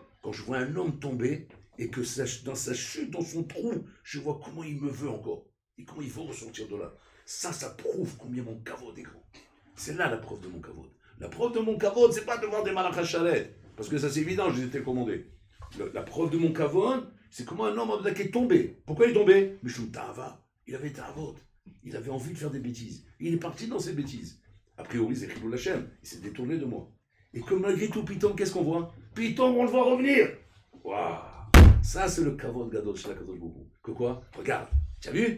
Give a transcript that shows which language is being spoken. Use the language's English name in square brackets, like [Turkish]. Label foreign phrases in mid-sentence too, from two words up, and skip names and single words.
[French] Quand je vois un homme tomber, et que dans sa chute, dans son trou, je vois comment il me veut encore. Et comment il veut ressortir de là. Ça prouve combien mon kavod est grand. C'est là la preuve de mon kavod. La preuve de mon kavod, c'est pas de voir des malachim chalet. Parce que ça c'est évident, je les ai télécommandés. La preuve de mon kavod, c'est comment un homme qui est tombé. Pourquoi il est tombé? [Hebrew] משום תאווה. [French] Il avait ta'avot. Il avait envie de faire des bêtises. Il est parti dans ses bêtises. A priori, c'est [Hebrew] חילול השם. [French] Il s'est détourné de moi. Et que malgré tout, Pitom, qu'est-ce qu'on voit? Pitom, on le voit revenir. Waouh! Ça, c'est le [Hebrew] כבוד גדול [French] chez la [Hebrew] קדוש ברוך הוא. [French] Que quoi? Regarde. Tu as vu?